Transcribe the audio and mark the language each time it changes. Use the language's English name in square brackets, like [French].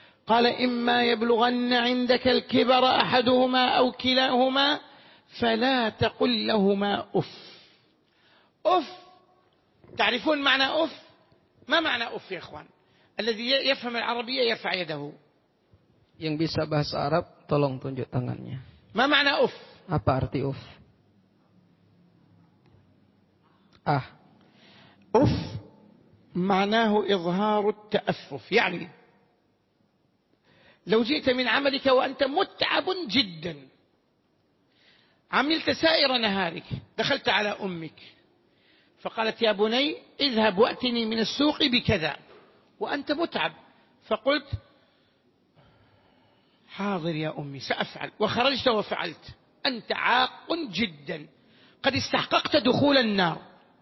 [Arabic] قال إما يبلغن عندك الكبر أحدهما أو كلاهما فلا تقل لهما أف. أف، تعرفون معنى أف؟ ما معنى أف يا إخوان؟ الذي يفهم العربية يرفع يده. [Indonesian] Yang bisa bahasa Arab tolong tunjuk tangannya. [Arabic] ما معنى أف؟ [Indonesian] Apa arti أف؟ Ah. [Arabic] أف معناه إظهار التأفف، يعني لو جئت من عملك وأنت متعب جدا، عملت سائر نهارك، دخلت على أمك فقالت يا بني اذهب وأتني من السوق بكذا وأنت متعب، فقلت حاضر يا أمي سأفعل، وخرجت وفعلت، أنت عاق جدا، قد استحققت دخول النار.